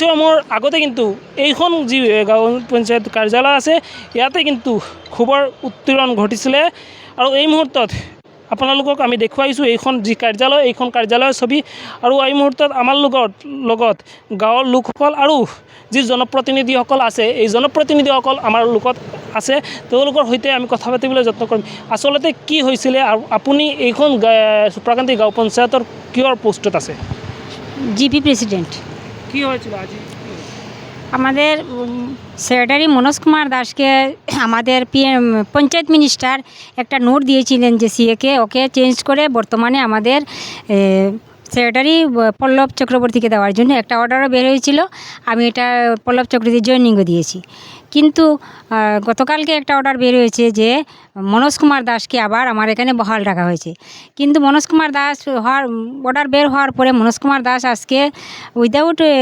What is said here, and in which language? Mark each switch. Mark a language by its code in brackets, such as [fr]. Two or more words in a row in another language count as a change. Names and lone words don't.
[as] সময়ৰ আগতে কিন্তু এইখন যি গাঁও পঞ্চায়ত কাৰ্যালয় আছে ইয়াতে কিন্তু ক্ষোভৰ উত্তৰণ ঘটিছিলে আৰু এই মুহূৰ্তত আপোনালোকক আমি দেখুৱাইছোঁ এইখন যি কাৰ্যালয় এইখন কাৰ্যালয়ৰ ছবি আৰু এই মুহূৰ্তত আমাৰ লগত গাঁৱৰ লোকসকল আৰু যি জনপ্ৰতিনিধিসকল আছে এই জনপ্ৰতিনিধিসকল আমাৰ লগত আছে তেওঁলোকৰ সৈতে আমি কথা পাতিবলৈ যত্ন কৰিম আচলতে কি হৈছিলে আৰু আপুনি এইখন সুপ্ৰাকান্দি গাঁও পঞ্চায়তৰ কিহৰ পোষ্টত আছে [en] GP President [bn] কি হয়েছিল আজি আমাদের সেক্রেটারি মনোজ কুমার দাসকে আমাদের পঞ্চায়েত মিনিস্টার একটা নোট দিয়েছিলেন যে সিএকে ওকে চেঞ্জ করে বর্তমানে আমাদের সেক্রেটারি পল্লব চক্রবর্তীকে দেওয়ার জন্য একটা অর্ডারও বের হয়েছিল আমি এটা পল্লব চক্রবর্তী জয়েনিংও দিয়েছি কিন্তু গতকালকে একটা অর্ডার বের হয়েছে যে মনোজ কুমার দাসকে আবার আমার এখানে বহাল রাখা হয়েছে কিন্তু মনোজ কুমার দাস অর্ডার বের হওয়ার পরে মনোজ কুমার দাস আজকে উইদাউট